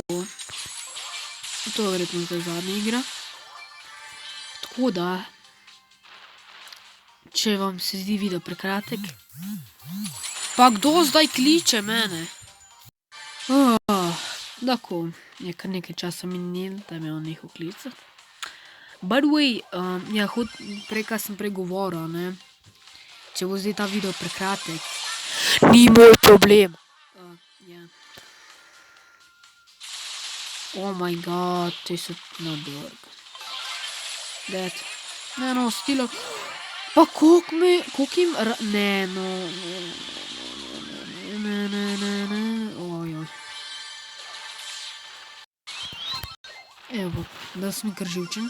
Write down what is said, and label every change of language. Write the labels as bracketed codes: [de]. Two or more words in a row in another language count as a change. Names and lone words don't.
[sl] To je verjetno zdaj zadnja igra. Tako da, če vam se zdi video prekratek. Pa kdo zdaj kliče mene? Tako, je kar nekaj časa minil, da me on nehal klicati. [en] By the way, [sl] ja, prej, kaj sem pregovoril, ne, če bo zdaj ta video prekratek, ni moj problem. Ja. [en] Oh my god, [sl] te so na drg. Dead. Ne, no, stilo. Pa koliko jim, ne, no, ne, ojoj. Evo, da sem kar živčen.